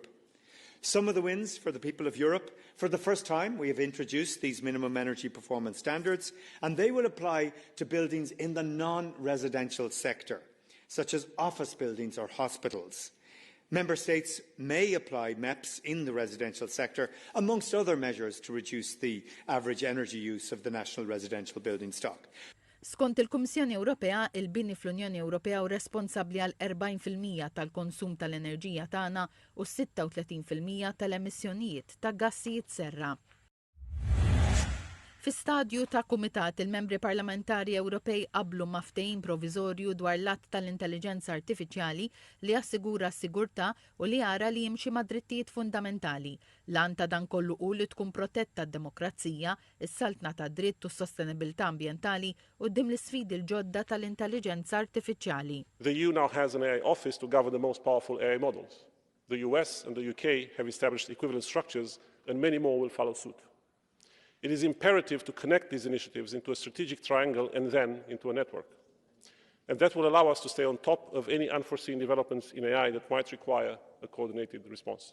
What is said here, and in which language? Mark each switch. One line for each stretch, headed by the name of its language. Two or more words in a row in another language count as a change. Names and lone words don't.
English: Some of the wins for the people of Europe: for the first time, we have introduced these minimum energy performance standards, and they will apply to buildings in the non-residential sector, such as office buildings or hospitals. Member States may apply MEPs in the residential sector, amongst other measures to reduce the average energy use of the national residential building stock.
Maltese: Skont il-Kummissjoni Ewropea, il-bini fl-Unjoni Ewropea u responsabbli għal 40% tal-konsum tal-enerġija tagħna u 36% tal-emissjonijiet ta' gassijiet serra. Fi stadju ta' kumitat, il-membri parlamentari Ewropej qablu ma' ftehim proviżorju dwar l-att tal-intelliġenza artifiċjali li assigura s-sigurtà u li jara li jimxi ma' drittijiet fundamentali. L-an ta' dan kollu hu li tkun protetta d-demokrazija, is-saltna ta' dritt u s-sostenibilità ambjentali quddiem l-isfidi l-ġodda tal-intelliġenza artifiċjali.
English: The EU now has an AI office to govern the most powerful AI models. The US and the UK have established equivalent structures, and many more will follow suit. It is imperative to connect these initiatives into a strategic triangle and then into a network. And that will allow us to stay on top of any unforeseen developments in AI that might require a coordinated response.